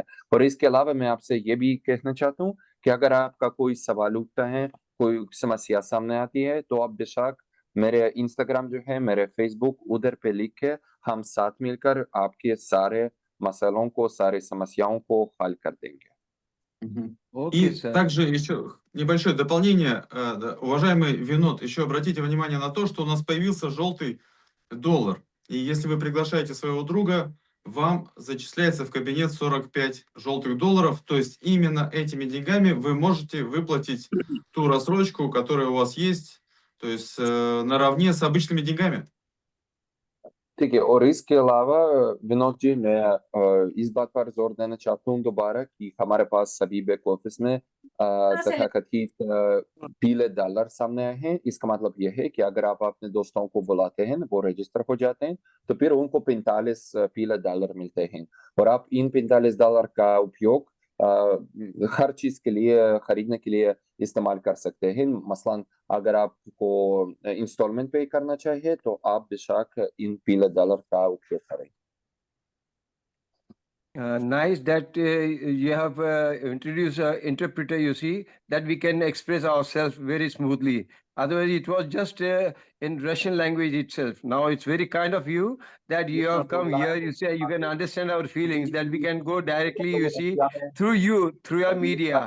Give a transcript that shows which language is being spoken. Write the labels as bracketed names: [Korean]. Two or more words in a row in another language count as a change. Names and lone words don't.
[Hindi] और इसके अलावा मैं आपसे ये भी कहना चाहता हूँ कि अगर आपका कोई सवाल उठता है, कोई समस्या सामने आती है, तो आप बेशक मेरे इंस्टाग्राम जो है, मेरे फेसबुक, उधर पे लिख के हम साथ मिलकर आपके सारे मसलों को, सारी समस्याओं को हल कर देंगे। [English] Okay, [Russian] И [English] sir. [Russian] также еще небольшое дополнение. Да, уважаемый Винод, еще обратите внимание на то, что у нас появился желтый доллар. И если вы приглашаете своего друга, вам зачисляется в кабинет 45 желтых долларов. То есть именно этими деньгами вы можете выплатить ту рассрочку, которая у вас есть, то есть наравне с обычными деньгами. [Hindi] ठीक है और इसके अलावा विनोद जी मैं इस बात पर जोर देना चाहता हूँ दोबारा कि हमारे पास सभी [English] back office [Hindi] में तथाकथित पीले डॉलर सामने आए हैं। इसका मतलब यह है कि अगर आप अपने दोस्तों को बुलाते हैं, वो रजिस्टर हो जाते हैं, तो फिर उनको 45 पीले डॉलर मिलते हैं और आप इन 45 डॉलर का उपयोग हर चीज के लिए खरीदने के लिए इस्तेमाल कर सकते हैं। मसलन अगर आपको [English] installment pay [Hindi] करना चाहिए तो आप बेशक इन पीले डॉलर का उपयोग करें। [English] Nice that you have introduced an interpreter, you see, that we can express ourselves very smoothly. Otherwise, it was just in Russian language itself. Now it's very kind of you that you have come here. You say you can understand our feelings, that we can go directly, you see, through you, through your media.